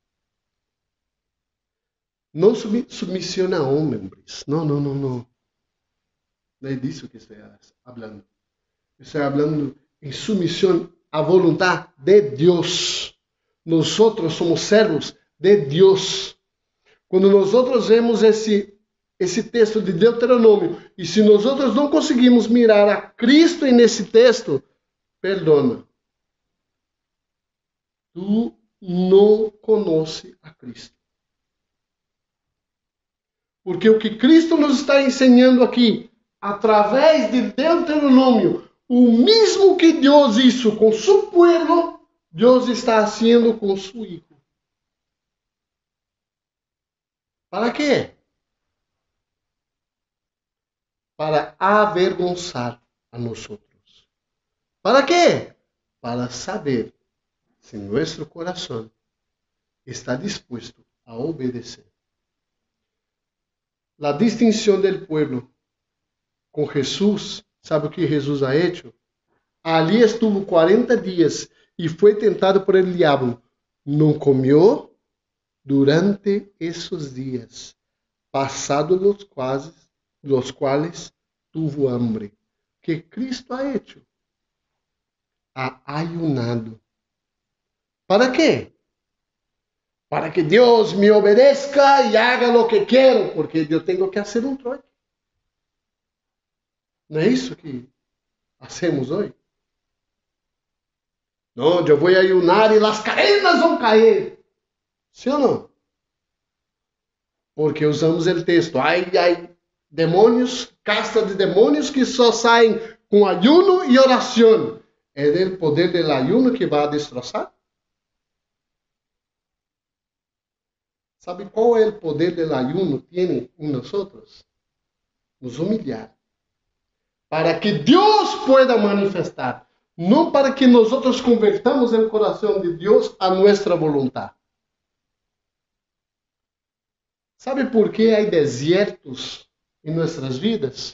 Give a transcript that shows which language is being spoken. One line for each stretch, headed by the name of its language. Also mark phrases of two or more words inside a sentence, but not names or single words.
Spanish: No submisión a hombres. No. No es de eso que estoy hablando. Estoy hablando en sumisión a voluntad de Dios. Nosotros somos servos de Dios.
Portuguese: Quando
Spanish: nosotros vemos
Portuguese: esse texto de Deuteronômio, e se nós não conseguimos mirar a Cristo nesse texto, perdona. Tu não conhece a Cristo. Porque o que Cristo nos está ensinando aqui, através de Deuteronômio, o mesmo que Deus hizo com
Spanish: su pueblo,
Portuguese: Deus está haciendo com
Spanish: su hijo.
Portuguese: ¿Para quê?
Spanish: Para avergonzar a nosotros.
Portuguese: ¿Para quê? Para saber se nosso coração está dispuesto a obedecer. A distinção do pueblo com Jesus, ¿sabe o que Jesus
Spanish: ha hecho?
Portuguese: Ali estuvo 40 dias e foi tentado por
Spanish: el diablo.
Portuguese: Não comió durante esses dias, passados
Spanish: los quales tuvo hambre. Que Cristo ha hecho? Ha ayunado.
Portuguese: ¿Para quê? Para que Deus me obedezca e
Spanish: haga lo
Portuguese: que quero, porque eu tenho que fazer um troque. Não é isso que hacemos hoje? Não, eu vou ayunar e as cadenas vão cair. Sim ou não? Porque usamos o texto. Ai, demônios, casta de demônios que só saem com ayuno e oração. É o poder do ayuno que vai destroçar? ¿Sabe qual é o poder do
Spanish: ayuno tiene
Portuguese: em nós? Nos humilhar. Para que Deus pueda manifestar. Não para que nós convertamos o coração de Deus a nossa vontade. ¿Sabe por que há desertos em nossas vidas?